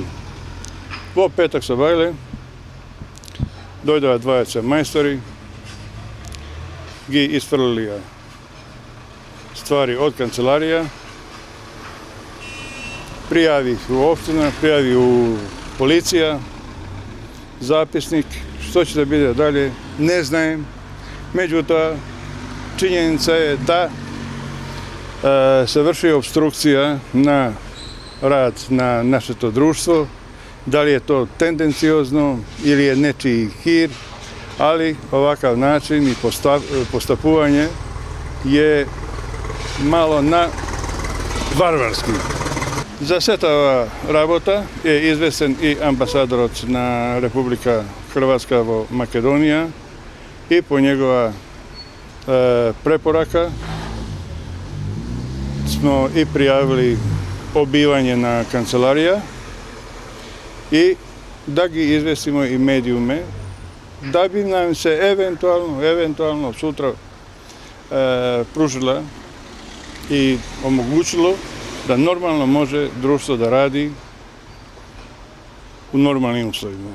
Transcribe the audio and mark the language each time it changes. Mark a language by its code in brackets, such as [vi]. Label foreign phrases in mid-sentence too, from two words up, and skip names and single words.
[mk] Во петок со бајле дојдоа двајца мајстори, ги исфрлија ствари од канцеларија, [sr] пријави у општина, пријави у полиција, [mk] записник, што ќе да биде дале, не знаем. Меѓутоа, чињеница е да се врши обструкција на рад на нашето друштво, дали е то тенденциозно или е нечiji хир, [sr] ali ovakav način i postupanje je malo na varvarski. [mk] За сета ова работа е известен и амбасадорот на Република Хрватска во Македонија и по негова препорака [sr] смо и пријавили обивање на канцеларија [mk] и да ги известимо и медиуме [sr] да би нам се евентуално сутра пружила и омогучило да нормално може друштво да ради у нормални условима.